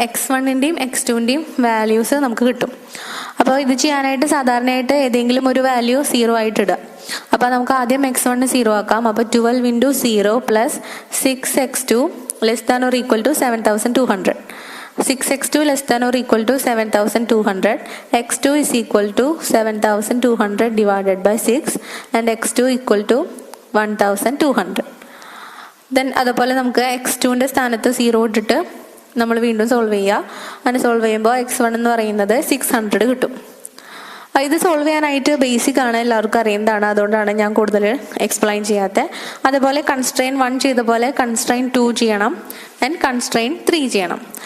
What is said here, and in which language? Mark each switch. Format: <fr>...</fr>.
<ml>x1ൻ്റെയും x2ൻ്റെയും values നമുക്ക് കിട്ടും. അപ്പോൾ ഇത് ചെയ്യാനായിട്ട് സാധാരണയായിട്ട് ഏതെങ്കിലും ഒരു വാല്യൂ 0 ആയിട്ട് ഇടുക. അപ്പോൾ നമുക്ക് ആദ്യം x1 0 ആക്കാം. അപ്പോൾ 12</ml> <en>Into 0 plus 6x2 less than or equal to 7200. 6x2 less than or equal to 7200. x2 is equal to 7200 divided by 6 and x2 equal to 1200.</en> <ml>Then അതുപോലെ നമുക്ക് x2ൻ്റെ സ്ഥാനത്ത് 0 ഇട്ടിട്ട് നമ്മൾ വീണ്ടും സോൾവ് ചെയ്യുക. അങ്ങനെ സോൾവ് ചെയ്യുമ്പോൾ x1 എന്ന് പറയുന്നത് 600 കിട്ടും. ഇത് സോൾവ് ചെയ്യാനായിട്ട് ബേസിക് ആണ്, എല്ലാവർക്കും അറിയുന്നതാണ്, അതുകൊണ്ടാണ് ഞാൻ കൂടുതൽ എക്സ്പ്ലെയിൻ ചെയ്യാത്തത്. അതുപോലെ കൺസ്ട്രെയിൻ 1 ചെയ്ത പോലെ കൺസ്ട്രെയിൻ 2 ചെയ്യണം ആൻഡ് കൺസ്ട്രെയിൻ 3 ചെയ്യണം.</ml>